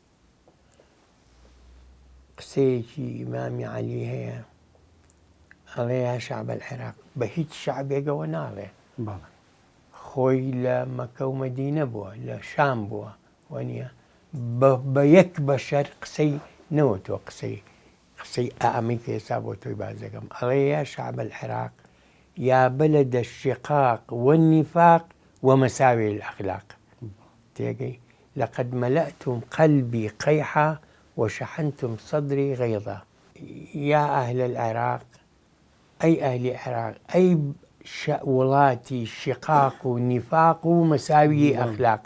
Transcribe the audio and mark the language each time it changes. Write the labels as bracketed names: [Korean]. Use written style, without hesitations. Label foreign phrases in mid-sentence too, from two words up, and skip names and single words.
[Central Kurdish] قسەیەکی ئیمامی عەلی هەیە ئەڵێ [Arabic] یا شعب العێراق [Central Kurdish] بە هیچ شعبێکەوە ناڵێ خۆی لە مەکە و مەدینە بووە لە شام بووە وەنیە بە یەک بەشەر قسەی نەوەتۆ قسەی ئامی کە ئێستا بۆ تۆی باز دەکەم ئەڵێ [Arabic] یا شعب العێراق يا بلد الشقاق والنفاق ومساوئ الأخلاق. تيجي لقد ملأتم قلبي قيحا وشحنتم صدري غيظا. يا أهل العراق، أي أهل العراق، أي ولاتي شقاق ونفاق ومساوئ أخلاق.